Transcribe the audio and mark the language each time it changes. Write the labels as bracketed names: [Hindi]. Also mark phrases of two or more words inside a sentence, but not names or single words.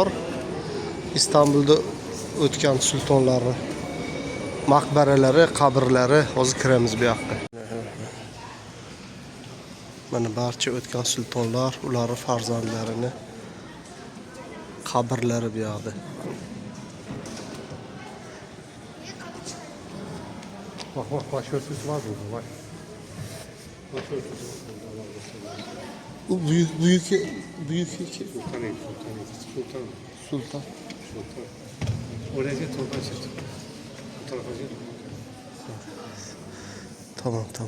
[Uzbek] İstanbul'da o'tgan sultonlarning maqbaralari, qabrlari. Hozir kiramiz bu yoqqa. Mana barcha o'tgan sultonlar, ularning farzandlarini qabrlari bu yoqda. [Turkish] Bak başörtüsü var burada bak. Başörtüsü var burada. Bu büyük iki. Sultan. Sultan. Oraya git oradan çık. Bu tarafa git. Tamam.